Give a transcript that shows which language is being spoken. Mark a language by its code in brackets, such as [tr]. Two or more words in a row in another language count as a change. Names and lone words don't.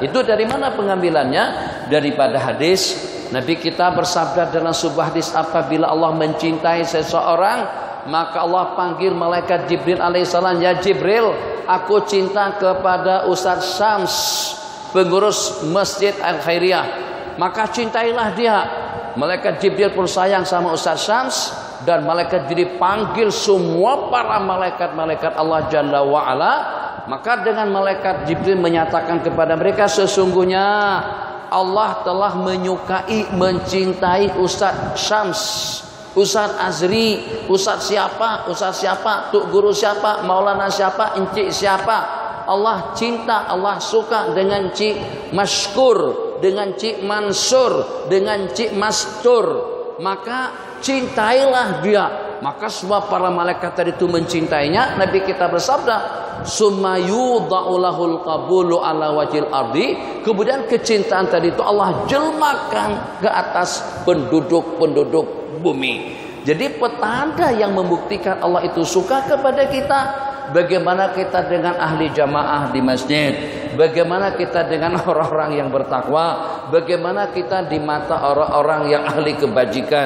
[ms] Itu dari mana pengambilannya? Daripada hadis Nabi kita bersabda dalam sebuah hadis, apabila Allah mencintai seseorang, maka Allah panggil malaikat Jibril alaihissalam, ya Jibril, aku cinta kepada Ustaz Syams, pengurus Masjid Al-Khairiyah, maka cintailah dia. Malaikat Jibril pun sayang sama Ustaz Syams, dan malaikat Jibril panggil semua para malaikat-malaikat Allah [ar] جل وعلا. [ms] Maka dengan malaikat Jibril menyatakan kepada mereka, sesungguhnya Allah telah menyukai, mencintai Ustaz Syams, Ustaz Azri, Ustaz siapa, Tuk Guru siapa, Maulana siapa, Encik siapa. Allah cinta, Allah suka dengan Cik Mashkur, dengan Cik Mansur, dengan Cik Mastur. Maka cintailah dia. Maka semua para malaikat tadi itu mencintainya. Nabi kita bersabda, [ar] ثم يوضع له القبول على وجه الأرض. [ms] Kemudian kecintaan tadi itu Allah jelmakan ke atas penduduk-penduduk bumi. Jadi petanda yang membuktikan Allah itu suka kepada kita. Bagaimana kita dengan ahli jamaah di masjid, bagaimana kita dengan orang-orang yang bertakwa, bagaimana kita di mata orang-orang yang ahli kebajikan.